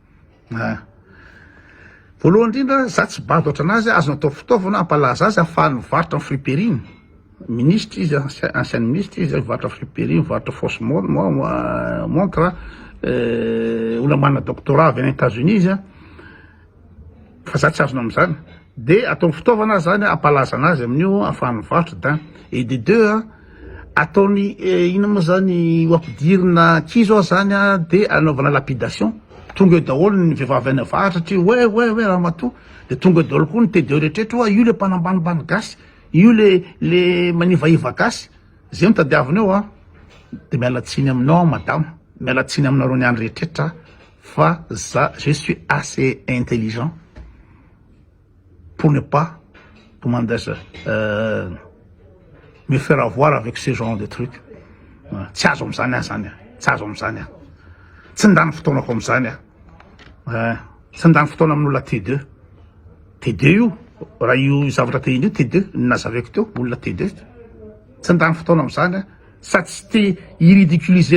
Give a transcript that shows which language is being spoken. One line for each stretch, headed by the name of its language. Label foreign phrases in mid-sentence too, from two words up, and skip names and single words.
Malagasy: voalohany indrindra za tsy bady oatra anazy azo natao fitaovana ampalaza azy ahafahany mivarotra ny friperie ministre izy
French: ancien ministre
Malagasy: izy mivarotra friperie mivarotra
French: fausse montre
Malagasy: olona manana doctorat avy any États-Unis izy fa za tsy azona am'zany de atao fitaovana zany ampalaza anazy amin'io ahafahany mivarotra da et de deux ataony ina moa zany ampidirina kizo zany de anaovana lapidation tonga eo daholo ny vehivavy any avaratra satria hoe ramatoa de tonga eo daholo koa ny T2 rehetrrehetra io le mpanambanimbany gasy io le manivaiva gasy zay mitadiavina eo de mialatsiny aminao madame mialatsiny aminareo ny andro rehetrrehetra fa
French: je suis assez intelligent pour ne pas comment dire me faire avoir avec ce genre de truc
Malagasy: tsy azo am'zany zany tsy azo am'zany tsy ndany fotoanako am'zany tsy ndany fotoana amin'olona T2 io raha io zavatra tehiny io T2 nazaveko teo olona T2 tsy ndany fotoana am'izany a sady tsy te iridiculiser